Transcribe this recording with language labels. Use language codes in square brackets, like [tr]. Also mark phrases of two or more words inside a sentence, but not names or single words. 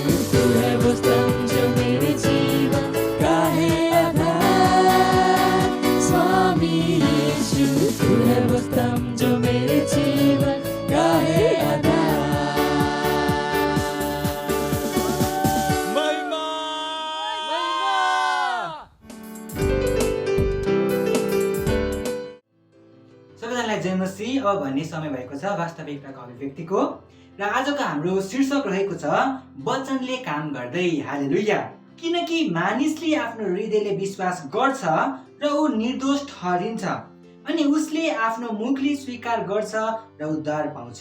[hi] तू है वो स्तंभ जो मेरे जीवन का है आधार, स्वामी यीशु। तू है वो स्तंभ जो मेरे जीवन का है आधार। महिमा, महिमा। [ne] सबैजनालाई जय मसीह। अब भन्ने समय भएको छ वास्तविकताको अभिव्यक्तिको, र आजको हाम्रो शीर्षक रहेको छ वचनले काम गर्दै। हालेलुया। किनकि मानिसले आफ्नो हृदयले विश्वास गर्छ र ऊ निर्दोष ठहरिन्छ, अनि उसले आफ्नो मुखले स्वीकार गर्छ र उद्धार पाउँछ।